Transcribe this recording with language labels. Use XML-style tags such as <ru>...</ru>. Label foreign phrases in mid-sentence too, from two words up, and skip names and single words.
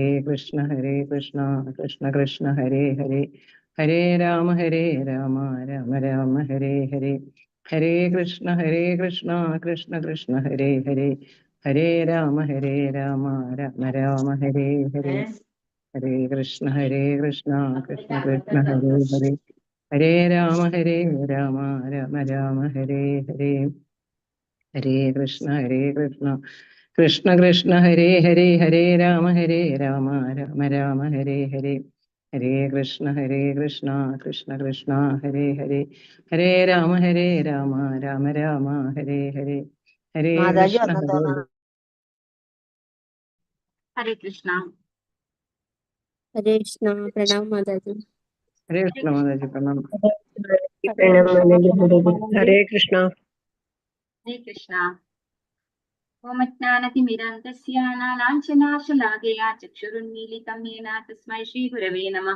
<sa>കൃഷ്ണ കൃഷ്ണ ഹരേ ഹരേ ഹരേ രാമ രാമ ഹരേ ഹരേ ഹരേ കൃഷ്ണ കൃഷ്ണ ഹരേ ഹരേ ഹരേ രാമ രാമ ഹരേ ഹരേ ഹരേ കൃഷ്ണ കൃഷ്ണ ഹരേ ഹരേ ഹരേ രാമ രാമ ഹരേ ഹരേ ഹരേ കൃഷ്ണ കൃഷ്ണ ഹരേ ഹരേ ഹരേ രാമ രാമ ഹരേ ഹരേ ഹരേ കൃഷ്ണ കൃഷ്ണ ഹരേ ഹരേ ഹരേ രാമ രാമ ഹരേ ഹരേ ഹരേ മാതാജി കൃഷ്ണ</sa> <ml>വന്നു തോന്നുന്നു.</ml> <sa>ഹരേ കൃഷ്ണ. ഹരേ കൃഷ്ണ. പ്രണാം മാതാജി. ഹരേ കൃഷ്ണ മാതാജി പ്രണാം. ഹരേ കൃഷ്ണ. ഹരേ കൃഷ്ണ. ഓമജ്ഞാനതിമിരാന്ധസ്യ നാനാഞ്ജനാശലാകയാ ചക്ഷുരുന്മീലിതം യേന തസ്മൈ ശ്രീഗുരവേ നമഃ.</sa>